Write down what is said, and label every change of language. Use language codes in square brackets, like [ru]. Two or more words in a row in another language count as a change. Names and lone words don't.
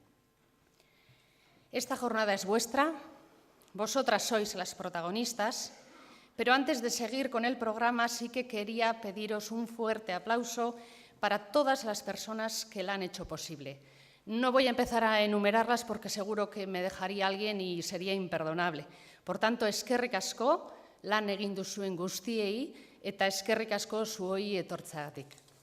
[es] Esta jornada es vuestra, vosotras sois las protagonistas, pero antes de seguir con el programa sí que quería pediros un fuerte aplauso para todas las personas que la han hecho posible. No voy a empezar a enumerarlas porque seguro que me dejaría alguien y sería imperdonable. Por tanto, [eu] eskerrik asko lan egin duzuen guztiei eta eskerrik asko zuoi etortzeagatik.